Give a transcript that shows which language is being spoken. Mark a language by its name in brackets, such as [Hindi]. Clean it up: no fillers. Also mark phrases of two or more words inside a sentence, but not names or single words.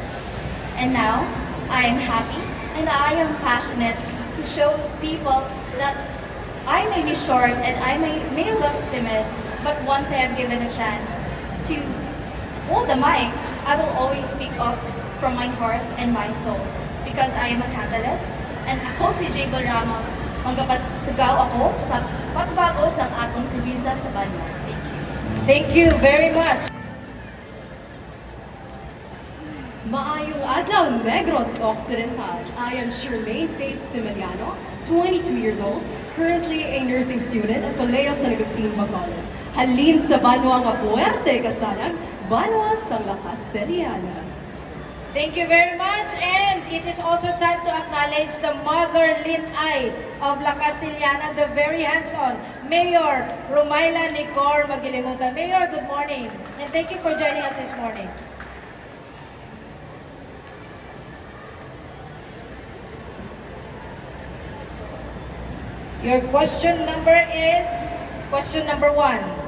[English] And now, I am happy and I am passionate to show people that I may be short and I may look timid, but once I have given a chance to hold the mic, I will always speak up from my heart and my soul because I am a catalyst and [Hiligaynon] ako si Jaylo Ramos, magpapatugaw ako sa pagbago sa atong probinsya sa banyo. [English] Thank you. Thank you very much. [Hiligaynon] Maayong adlaw, Negros Occidental. [English] I am Charmaine Faith Similiano, 22 years old, currently a nursing student at Colegio San Agustin, Bacolod. [Hiligaynon] Halin sa banwa nga puwerte kasanag, banwa sang La Castellana. [English] Thank you very much, and it is also time to acknowledge the mother Lin-Ay of La Castellana, the very hands-on Mayor Romaila Nicor Magilimutan. Mayor, good morning, and thank you for joining us this morning. Your question number is question number 1.